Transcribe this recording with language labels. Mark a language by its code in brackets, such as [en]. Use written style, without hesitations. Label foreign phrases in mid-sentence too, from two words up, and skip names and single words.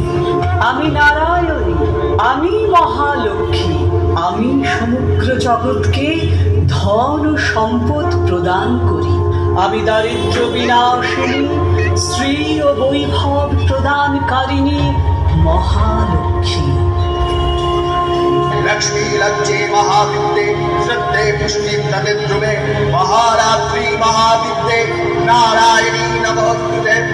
[bn] আমি নারায়ণী, আমি মহালক্ষ্মী। আমি সমগ্র জগৎকে ধন ও সম্পদ প্রদান করি। আমি দারিদ্র্য বিনাশিনী, শ্রী ও বৈভব প্রদানকারিণী মহালক্ষ্মী। [sa] लक्ष्मी लज्जे महाविद्ये श्रद्धे पुष्टि प्रतिद्रुमे महारात्रि महाविद्ये नारायणी नमोस्तुते।